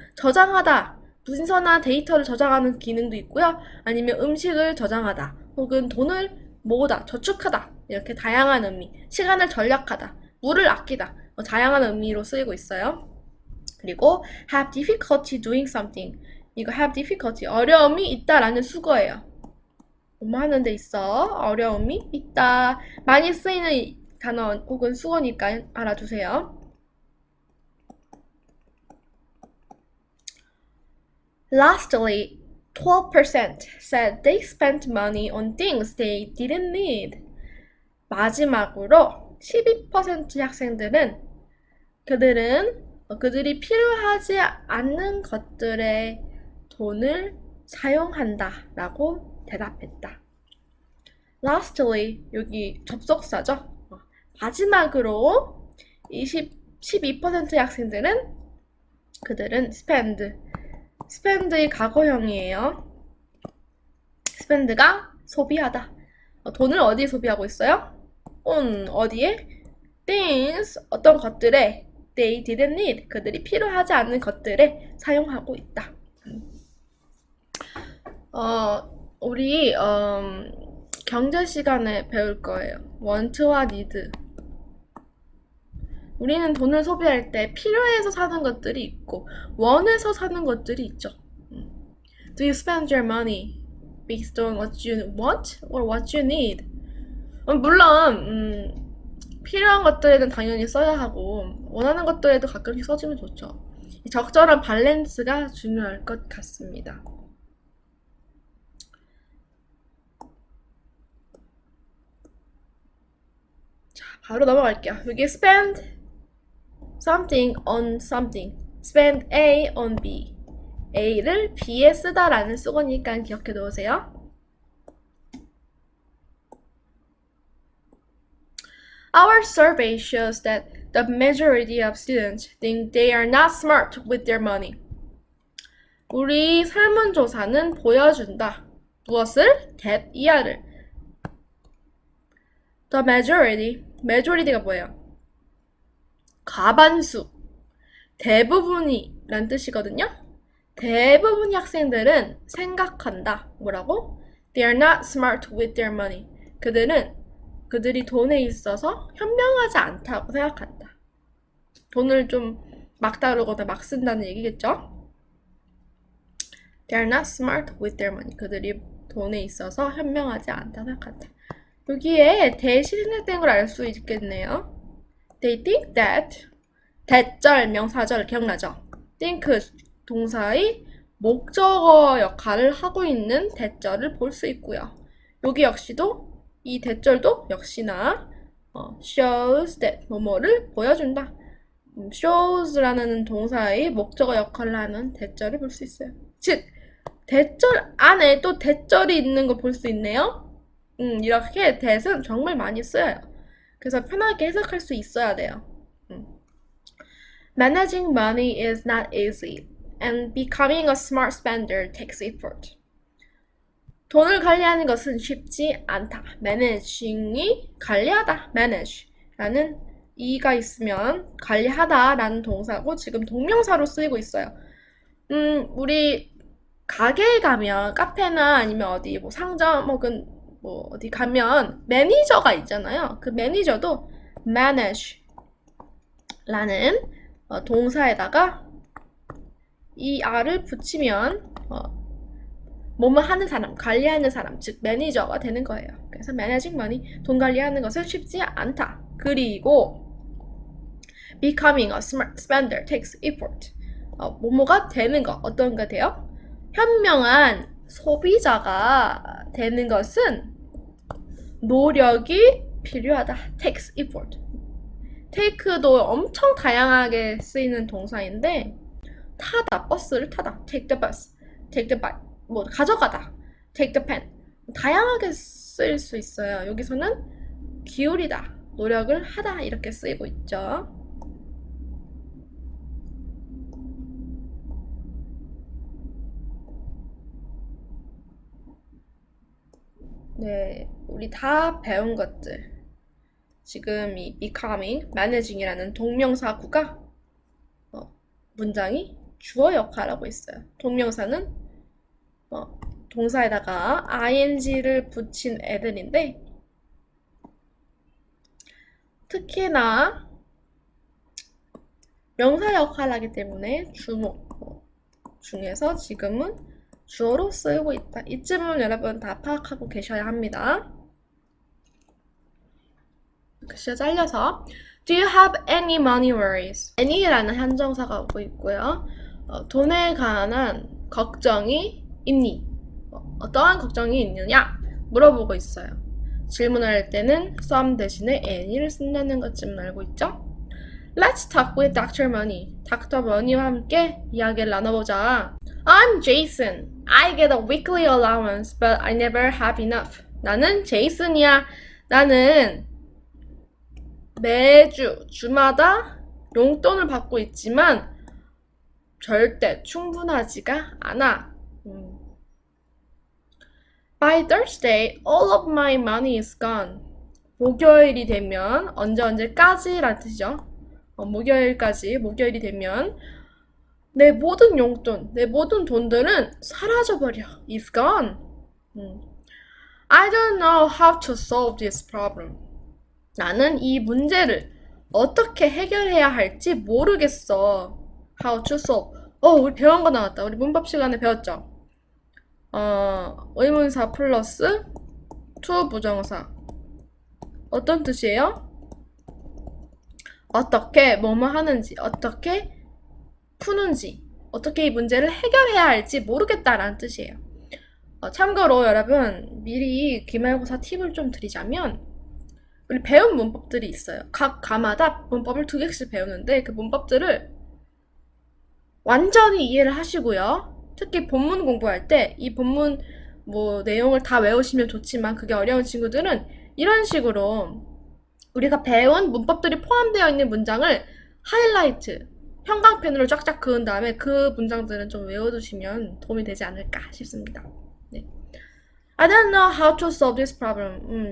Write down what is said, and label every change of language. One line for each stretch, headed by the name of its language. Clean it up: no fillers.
Korean: 저장하다 문서나 데이터를 저장하는 기능도 있고요. 아니면 음식을 저장하다 혹은 돈을 모으다 저축하다 이렇게 다양한 의미 시간을 절약하다 물을 아끼다 다양한 의미로 쓰이고 있어요. 그리고
English: have difficulty doing something
Korean: 이거
English: have difficulty
Korean: 어려움이 있다라는 수거예요. 뭐뭐 하는 데 있어 어려움이 있다 많이 쓰이는 단어 혹은 수어니까 알아두세요.
English: Lastly, 12% said they spent money on things they didn't need.
Korean: 마지막으로 12%의 학생들은 그들이 필요하지 않는 것들에 돈을 사용한다 라고 대답했다. Lastly, 여기 접속사죠. 마지막으로 12%의 학생들은 그들은 spend의 과거형이에요. spend가 소비하다. 돈을 어디에 소비하고 있어요? on 어디에? things 어떤 것들에
English: they didn't need
Korean: 그들이 필요하지 않은 것들에 사용하고 있다. 우리 경제 시간에 배울 거예요. want와 need. 우리는 돈을 소비할 때 필요해서 사는 것들이 있고 원해서 사는 것들이 있죠.
English: Do you spend your money based on what you want or what you need?
Korean: 물론 필요한 것들에는 당연히 써야 하고 원하는 것들에도 가끔씩 써주면 좋죠. 적절한 밸런스가 중요할 것 같습니다. 자, 바로 넘어갈게요. 여기
English: spend something on something. spend A on B.
Korean: A를 B에 쓰다라는 수거니까 기억해 놓으세요.
English: Our survey shows that the majority of students think they are not smart with their money.
Korean: 우리 설문조사는 보여준다. 무엇을? that 이하를.
English: The majority
Korean: 가 뭐예요? 과반수, 대부분이 란 뜻이거든요. 대부분의 학생들은 생각한다. 뭐라고?
English: They are not smart with their money.
Korean: 그들이 돈에 있어서 현명하지 않다고 생각한다. 돈을 좀 막 다루거나 막 쓴다는 얘기겠죠?
English: They are not smart with their money.
Korean: 그들이 돈에 있어서 현명하지 않다고 생각한다. 여기에 대시 생략된 걸 알 수 있겠네요.
English: They think that
Korean: 대절, 명사절 기억나죠? think 동사의 목적어 역할을 하고 있는 대절을 볼 수 있고요. 여기 역시도 이 대절도 역시나
English: shows that
Korean: 뭐뭐를 보여준다. shows라는 동사의 목적어 역할을 하는 대절을 볼 수 있어요. 즉 대절 안에 또 대절이 있는 거 볼 수 있네요. 이렇게 that은 정말 많이 쓰여요. 그래서 편하게 해석할 수 있어야 돼요.
English: Managing money is not easy, and becoming a smart spender takes effort.
Korean: 돈을 관리하는 것은 쉽지 않다. managing이 관리하다. manage라는 이가 있으면 관리하다라는 동사고 지금 동명사로 쓰이고 있어요. 우리 가게에 가면 카페나 아니면 어디 뭐 상점 혹은 뭐 어디 가면 매니저가 있잖아요. 그 매니저도 manage라는 동사에다가 이 r을 붙이면 뭐뭐 하는 사람, 관리하는 사람, 즉 매니저가 되는 거예요. 그래서
English: managing money,
Korean: 돈 관리하는 것은 쉽지 않다. 그리고
English: becoming a smart spender takes effort.
Korean: 뭐뭐가 되는 거, 어떤 거 돼요? 현명한 소비자가 되는 것은 노력이 필요하다.
English: takes effort.
Korean: take도 엄청 다양하게 쓰이는 동사인데 타다, 버스를 타다.
English: take the bus, take the bike,
Korean: 뭐 가져가다.
English: take the pen.
Korean: 다양하게 쓰일 수 있어요. 여기서는 기울이다, 노력을 하다 이렇게 쓰이고 있죠. 네, 우리 다 배운 것들. 지금 이 becoming, managing이라는 동명사구가 문장이 주어 역할하고 있어요. 동명사는 동사에다가 ing를 붙인 애들인데 특히나 명사 역할을 하기 때문에 주목 중에서 지금은 주어로 쓰이고 있다. 이쯤은 여러분 다 파악하고 계셔야 합니다. 글씨가 잘려서
English: Do you have any money worries?
Korean: any라는 한정사가 오고 있고요. 돈에 관한 걱정이 있니? 어떠한 걱정이 있느냐? 물어보고 있어요. 질문할 때는 some 대신에 any를 쓴다는 것쯤 알고 있죠?
English: Let's talk with Dr. Money.
Korean: 닥터 머니와 함께 이야기를 나눠보자.
English: I'm Jason. I get a weekly allowance, but I never have enough.
Korean: 나는 제이슨이야. 나는 매주, 주마다 용돈을 받고 있지만 절대 충분하지가 않아.
English: By Thursday, all of my money is gone.
Korean: 목요일이 되면 언제까지란 뜻이죠. 목요일이 되면 내 모든 용돈, 내 모든 돈들은 사라져버려.
English: It's gone. I don't know how to solve this problem.
Korean: 나는 이 문제를 어떻게 해결해야 할지 모르겠어.
English: How to solve.
Korean: 우리 배운 거 나왔다. 우리 문법 시간에 배웠죠? 의문사 플러스 to 부정사. 어떤 뜻이에요? 어떻게 뭐뭐 하는지, 어떻게 푸는지, 어떻게 이 문제를 해결해야 할지 모르겠다라는 뜻이에요. 참고로 여러분 미리 기말고사 팁을 좀 드리자면 우리 배운 문법들이 있어요. 각 과마다 문법을 2개씩 배우는데 그 문법들을 완전히 이해를 하시고요. 특히 본문 공부할 때 이 본문 내용을 다 외우시면 좋지만 그게 어려운 친구들은 이런 식으로 우리가 배운 문법들이 포함되어 있는 문장을 하이라이트, 형광펜으로 쫙쫙 그은 다음에 그 문장들은 좀 외워두시면 도움이 되지 않을까 싶습니다. 네.
English: I don't know how to solve this problem.